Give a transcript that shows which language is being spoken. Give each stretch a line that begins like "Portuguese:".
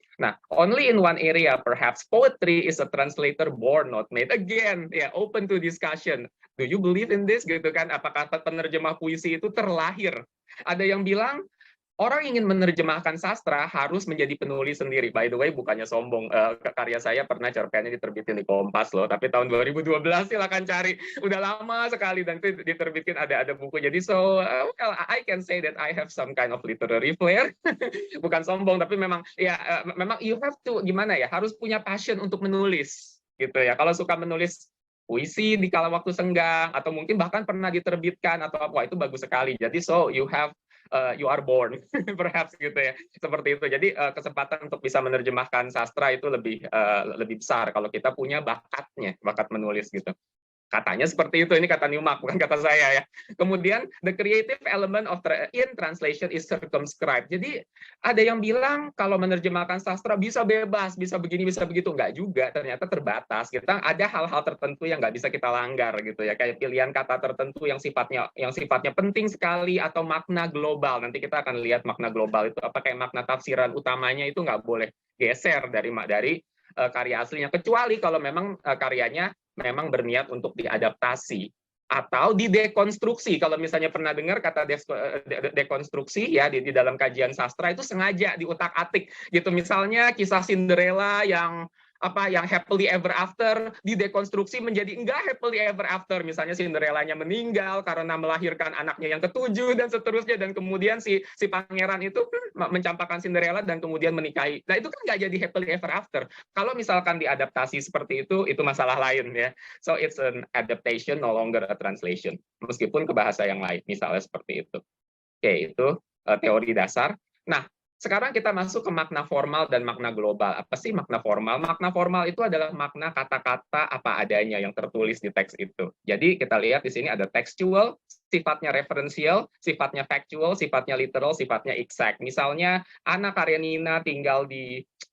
English: Nah, only in one area perhaps poetry is a translator born not made. Again, ya, open to discussion. Do you believe in this
Indonesian: gitu kan? Apakah penerjemah puisi itu terlahir? Ada yang bilang orang ingin menerjemahkan sastra harus menjadi penulis sendiri.
English: By the way,
Indonesian: bukannya sombong, karya saya pernah cerpennya diterbitin di Kompas loh, tapi tahun 2012 silakan cari, udah lama sekali, dan itu diterbitkan, ada buku. Jadi
English: well, I can say that I have some kind of literary flair.
Indonesian: Bukan sombong, tapi memang ya, memang
English: you have to
Indonesian: gimana ya, harus punya passion untuk menulis gitu ya. Kalau suka menulis puisi di kala waktu senggang, atau mungkin bahkan pernah diterbitkan atau apa, itu bagus sekali. Jadi
English: you are born, perhaps
Indonesian: gitu ya, seperti itu. Jadi kesempatan untuk bisa menerjemahkan sastra itu lebih besar kalau kita punya bakat menulis gitu. Katanya seperti itu, ini kata Newmark, bukan kata saya ya. Kemudian,
English: the creative element in translation is circumscribed.
Indonesian: Jadi, ada yang bilang kalau menerjemahkan sastra bisa bebas, bisa begini, bisa begitu. Enggak juga, ternyata terbatas. Kita ada hal-hal tertentu yang nggak bisa kita langgar gitu ya. Kayak pilihan kata tertentu yang sifatnya penting sekali, atau makna global. Nanti kita akan lihat makna global itu apa, kayak makna tafsiran utamanya itu nggak boleh geser dari karya aslinya, kecuali kalau memang karyanya memang berniat untuk diadaptasi atau didekonstruksi. Kalau misalnya pernah dengar kata dekonstruksi ya di dalam kajian sastra, itu sengaja diutak-atik gitu. Misalnya kisah Cinderella yang
English: happily ever after
Indonesian: didekonstruksi menjadi enggak happily ever after. Misalnya Cinderellanya meninggal karena melahirkan anaknya yang ke-7 dan seterusnya, dan kemudian si pangeran itu mencampakkan Cinderella dan kemudian menikahi. Nah, itu kan nggak jadi
English: happily ever after.
Indonesian: Kalau misalkan diadaptasi seperti itu masalah lain ya.
English: So it's an adaptation, no longer a translation.
Indonesian: Meskipun ke bahasa yang lain, misalnya seperti itu. Oke, itu teori dasar. Nah, sekarang kita masuk ke makna formal dan makna global. Apa sih makna formal? Makna formal itu adalah makna kata-kata apa adanya yang tertulis di teks itu. Jadi kita lihat di sini ada textual, sifatnya referensial, sifatnya factual, sifatnya literal, sifatnya exact. Misalnya Anna Karenina tinggal di